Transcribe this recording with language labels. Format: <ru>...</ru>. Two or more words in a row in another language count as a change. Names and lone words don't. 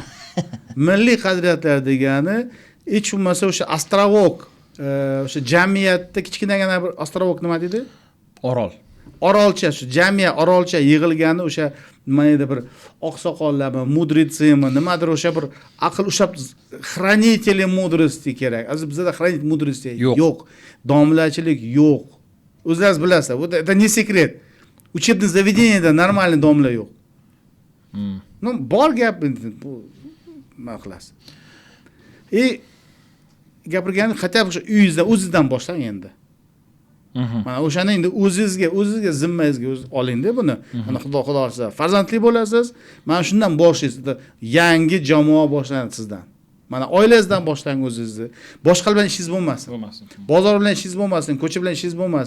<uz>Milliy qadriyatlar degani hech bo'lmasa o'sha astrovok, o'sha jamiyatda kichkinagina bir astrovok nima deydi? Orol. Orolcha, shu jamiyat orolcha yig'ilgani o'sha nima edi bir oqsoqollarmi, mudritsimi, nimadir o'sha bir aql o'sha</uz> <ru>хранители мудрости</ru> <uz>kerak. Aziz bizda</uz> <ru>хранитель мудрости</ru> <uz>yo'q. Domlachilik yo'q. O'zingiz bilasiz, bu</uz> <ru>это не секрет. Учебное заведениеda нормальный</ru> <uz>domla yo'q. Ну, bor gap bu nima qilasiz? Gapirgani</uz> <ru>хотя бы</ru> <uz>uyingizdan, o'zingizdan boshlang endi. Mana o'shani endi o'zingizga zimmangizga oling-da buni. Mana Xudo xolasa farzandli bo'lasiz, mana shundan boshlaysiz. Yangi jamoa boshlanadi sizdan. Mana oilangizdan boshlang o'zingizni. Boshqa bilan ishingiz bo'lmasin. Bozor bilan ishingiz bo'lmasin, ko'cha bilan ishingiz bo'lmasin.</uz>